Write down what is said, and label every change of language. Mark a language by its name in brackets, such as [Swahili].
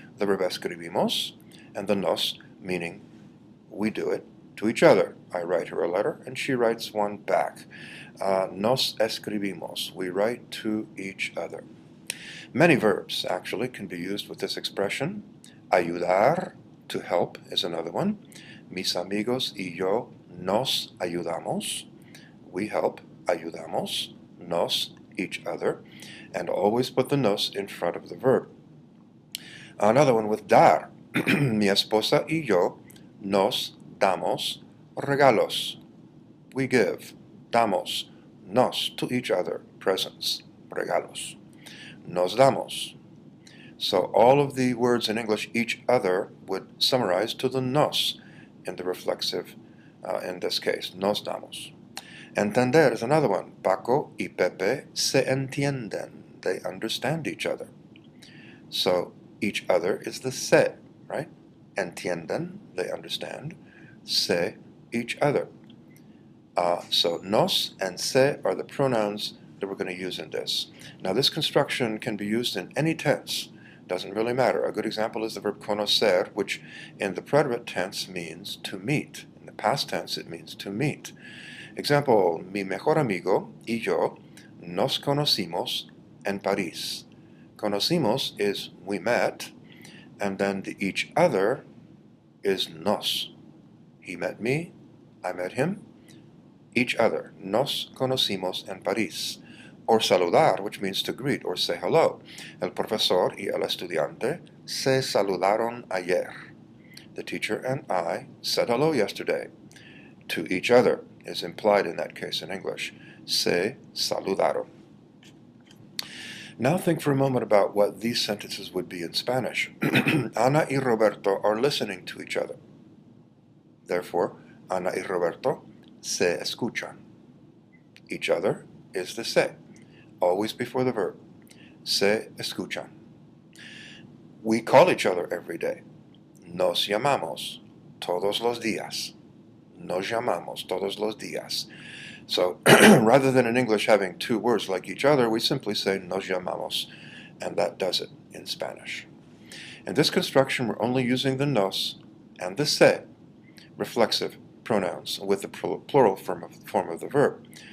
[English] The verb escribimos, and the nos meaning we do it to each other. I write her a letter, and she writes one back. [Spanish] Nos escribimos. [English] We write to each other. Many verbs, actually, can be used with this expression. Ayudar, to help, is another one. [Spanish] Mis amigos y yo nos ayudamos. [English] We help, ayudamos. Nos, each other. And always put the nos in front of the verb. Another one with [Spanish] dar. Mi esposa y yo nos damos regalos. [English] We give, damos, nos, to each other, presents, regalos. Nos damos. So all of the words in English, each other, would summarize to the nos in the reflexive, in this case, nos damos. [Spanish] Entender [English] is another one. [Spanish] Paco y Pepe se entienden. [English] They understand each other. So each other is the se, right? Entienden, they understand. Se, each other. So nos and se are the pronouns that we're going to use in this. Now this construction can be used in any tense. Doesn't really matter. A good example is the verb conocer, which in the preterite tense means to meet. In the past tense it means to meet. [Spanish] Example, mi mejor amigo y yo nos conocimos en París. [English] Conocimos is we met, and then the each other is nos. He met me, I met him. Each other. [Spanish] Nos conocimos en París. [English] Or saludar, which means to greet or say hello. [Spanish] El profesor y el estudiante se saludaron ayer. [English] The teacher and I said hello yesterday. To each other is implied in that case in English. [Spanish] Se saludaron. [English] Now think for a moment about what these sentences would be in Spanish. Ana y Roberto are listening to each other. Therefore, [Spanish] Ana y Roberto se escuchan. [English] Each other is the se, always before the verb. [Spanish] Se escuchan. [English] We call each other every day. [Spanish] Nos llamamos todos los días. Nos llamamos todos los días. [English] So rather than in English having two words like each other, we simply say [Spanish] nos llamamos, [English] and that does it in Spanish. In this construction, we're only using the nos and the se, reflexive pronouns, with the plural form of the verb.